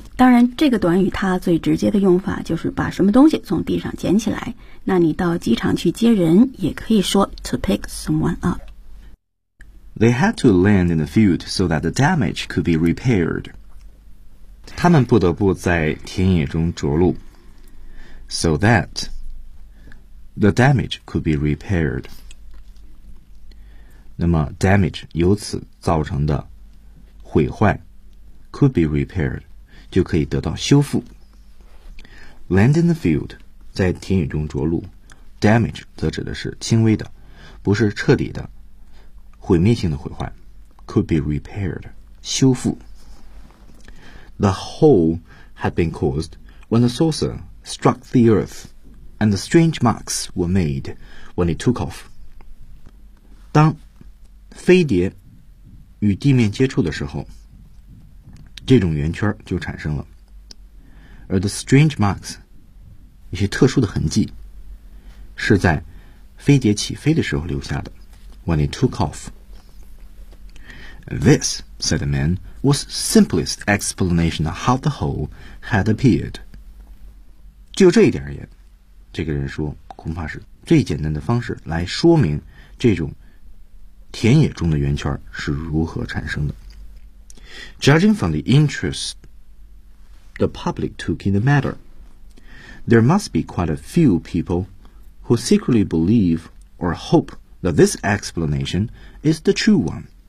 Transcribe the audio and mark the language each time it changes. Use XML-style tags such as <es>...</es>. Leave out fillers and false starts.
<zh>当然这个短语它最直接的用法就是把什么东西从地上捡起来。那你到机场去接人也可以说</zh> <en>to pick someone up. They had to land in the field so that the damage could be repaired.</en> <zh>他们不得不在田野中着陆。</zh> <en>So that the damage could be repaired.</en> <zh>那么 damage 由此造成的毁坏</zh> <en>could be repaired</en> <zh>就可以得到修复</zh> <en>Land in the field</en> <zh>在田野中着陆 Damage 则指的是轻微的，不是彻底的，毁灭性的毁坏。</zh> <en>Could be repaired,</en> <zh>修复。</zh> <en>The hole had been caused when the saucer struck the earth, and the strange marks were made when it took off.</en> <zh>当飞碟与地面接触的时候，这种圆圈就产生了。而</zh> <en>the strange marks,</en> <zh>一些特殊的痕迹，是在飞碟起飞的时候留下的。</zh> <en>When it took off. This, said the man, was simplest explanation of how the hole had appeared.</en> <zh>就这一点而言，这个人说，恐怕是最简单的方式来说明这种田野中的圆圈是如何产生的。</zh> <en>Judging from the interest the public took in the matter, there must be quite a few people who secretly believe or hope that this explanation is the true one.</en>